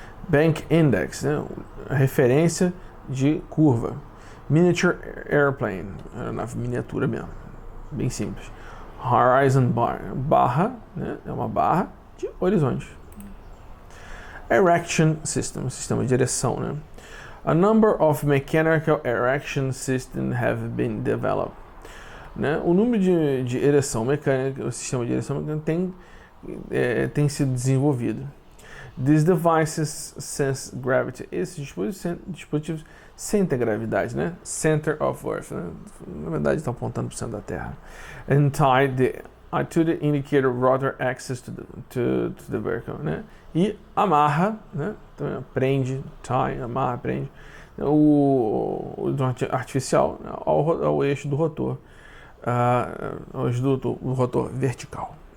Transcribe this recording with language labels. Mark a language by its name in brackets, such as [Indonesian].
[Portuguese] Bank index, né? A referência de curva. Miniature airplane, aeronave miniatura mesmo, bem simples. Horizon bar, barra, né? É uma barra de horizonte. Erection system, sistema de direção, né? [English] A number of mechanical erection systems have been developed. [Portuguese] Né? O número de ereção mecânica, o sistema de ereção mecânica tem sido desenvolvido. [English] These devices sense gravity. [Portuguese] Esses dispositivos sentem a gravidade, né? [English] Center of Earth, [Portuguese] né? Na verdade estão apontando para o centro da Terra. [English] And tie the attitude indicator rotor axis to the vehicle, né? [Portuguese] E amarra, né? Então, prende, tie, amarra, prende o artificial, né, ao eixo do rotor, o rotor vertical.